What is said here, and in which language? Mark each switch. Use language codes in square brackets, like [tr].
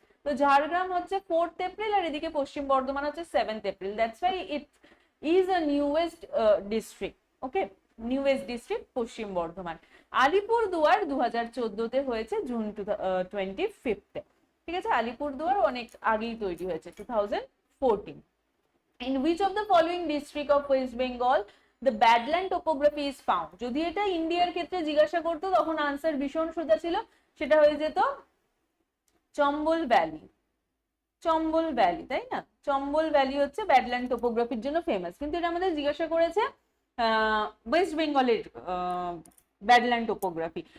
[bn] তো ঝাড়গ্রাম হচ্ছে 4th April আর এদিকে পশ্চিম বর্ধমান হচ্ছে 7th April, [en] That's why it is a newest district. [bn] Okay, newest district পশ্চিম বর্ধমান। আলিপুরদুয়ার 2014 তে হয়েছে জুন 25 ঠিক আছে, আলিপুরদুয়ার অনেক আগেই তৈরি হয়েছে 2014। [en] In which of the following district of West Bengal the badland topography is found? [bn] যদি এটা ইন্ডিয়ার ক্ষেত্রে জিজ্ঞাসা করতো তখন আনসার ভীষণ সোজা ছিল, সেটা হয়ে যেত চম্বল ভ্যালি। চম্বল ভ্যালি, তাই না? চম্বল ভ্যালি হচ্ছে ব্যাডল্যান্ড টোপোগ্রাফির জন্য ফেমাস, কিন্তু এটা আমাদের জিজ্ঞাসা করেছে ওয়েস্ট বেঙ্গলের ব্যাডল্যান্ড টোপোগ্রাফি।